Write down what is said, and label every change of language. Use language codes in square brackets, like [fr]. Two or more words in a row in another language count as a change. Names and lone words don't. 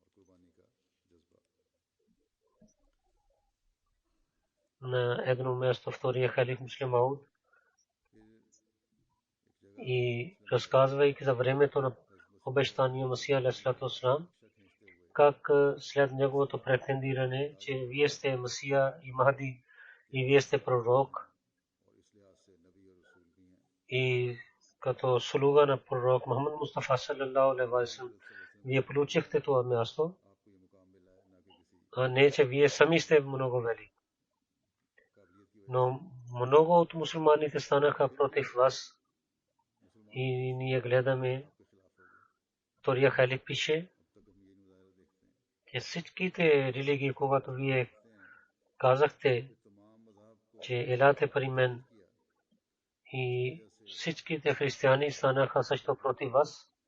[bg] На едно място втория халиф Муслим Мауд и разказвайки за времето на обещания Масия [ar] عليه الصلاة والسلام, [bg] как след неговото претендиране, че вие сте Масия и Махди и вие сте пророк и като слуга на пророк Мухаммад Мустафа [ar] صلى الله عليه وسلم, [bg] вие получихте това място, а не че вие сами сте много велики. Но много от мусулманите станаха против вас и ние гледаме, втория халиф пише, че всичките религии, когато вие казахте, че елате при мен и всичките християни станаха също против вас